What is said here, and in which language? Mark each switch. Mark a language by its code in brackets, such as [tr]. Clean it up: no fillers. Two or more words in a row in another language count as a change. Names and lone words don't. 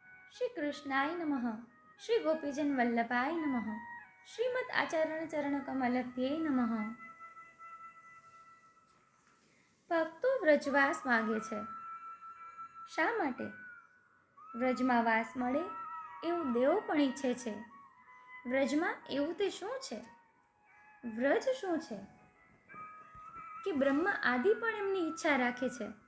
[sa] श्री कृष्णाय नमः। श्री गोपीजन वल्लभाय नमः। श्रीमद आचरण चरण कमलभ्ये नमः। [gu] ભક્તો વ્રજવાસ માગે છે. શા માટે? વ્રજમાં વાસ મળે એવું દેવો પણ ઈચ્છે છે. વ્રજમાં એવું તે શું છે? વ્રજ શું છે કે બ્રહ્મા આદિ પણ એમની ઈચ્છા રાખે છે.